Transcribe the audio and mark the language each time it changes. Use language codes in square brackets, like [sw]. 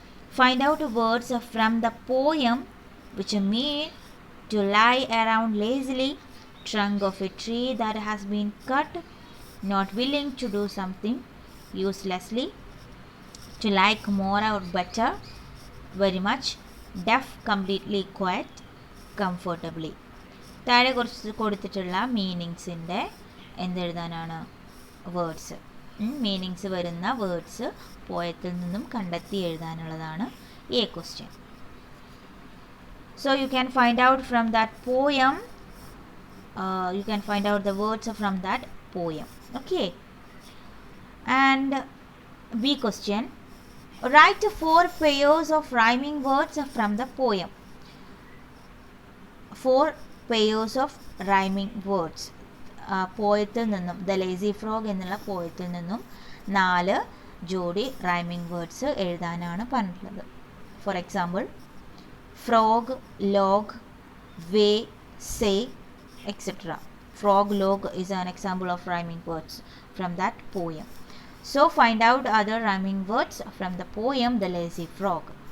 [en] Find out words from the poem which mean to lie around lazily, trunk of a tree that has been cut, not willing to do something uselessly, to like more or better, very much, deaf, completely quiet, comfortably. [ml] താഴെ കുറച്ച് കൊടുത്തിട്ടുള്ള മീനിങ്സിൻ്റെ എന്തെഴുതാനാണ് words meanings വരുന്ന words പോയത്തിൽ നിന്നും കണ്ടെത്തി എഴുതാനുള്ളതാണ് A question. [en] So you can find out from that poem, you can find out the words from that poem. Okay. And B question. Write 4 pairs of rhyming words from the poem. 4 pairs of rhyming words. [ml] പോയത്തിൽ നിന്നും the lazy frog എന്നുള്ള പോയത്തിൽ നിന്നും 4 ജോഡി rhyming words എഴുതാനാണ് പറഞ്ഞിട്ടുള്ളത്. [en] For example, frog, log, way, say, etc. Frog, log is an example of rhyming words from that poem. So find out other rhyming words from the poem The Lazy Frog.